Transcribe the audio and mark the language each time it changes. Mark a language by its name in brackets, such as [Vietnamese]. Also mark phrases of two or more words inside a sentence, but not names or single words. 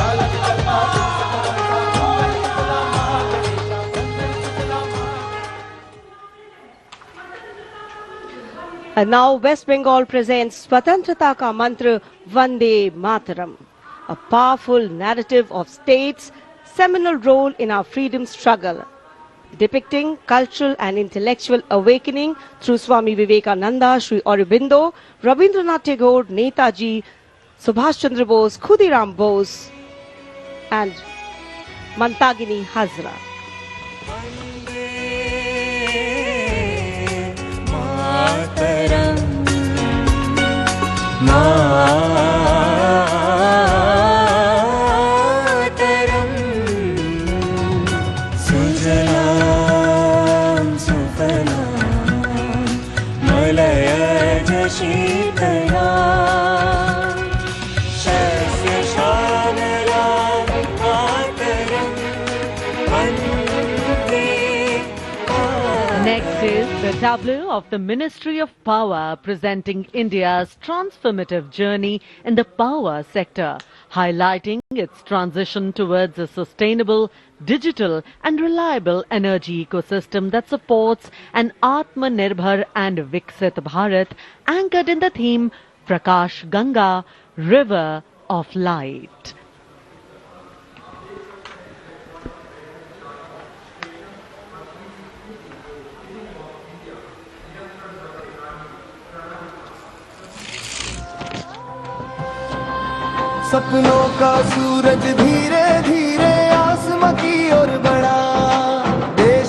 [English] And now West Bengal presents Swatantrata Ka Mantra Vande Mataram, a powerful narrative of state's seminal role in our freedom struggle, depicting cultural and intellectual awakening through Swami Vivekananda, Sri Aurobindo, Rabindranath Tagore, Netaji, Subhash Chandra Bose, Khudiram Bose, and Mantagini Hazra. [Sanskrit] मातरम मातरम सुजलाम सुफलाम मलयज शीतलाम शस्य श्यामलाम मातरम वन्दे। [English] Next is the tableau of the Ministry of Power presenting India's transformative journey in the power sector, highlighting its transition towards a sustainable, digital and reliable energy ecosystem that supports an Atmanirbhar and Viksit Bharat anchored in the theme Prakash Ganga, River of Light. [Hindi] सपनों का सूरज धीरे धीरे आसमां की ओर बढ़ा, देश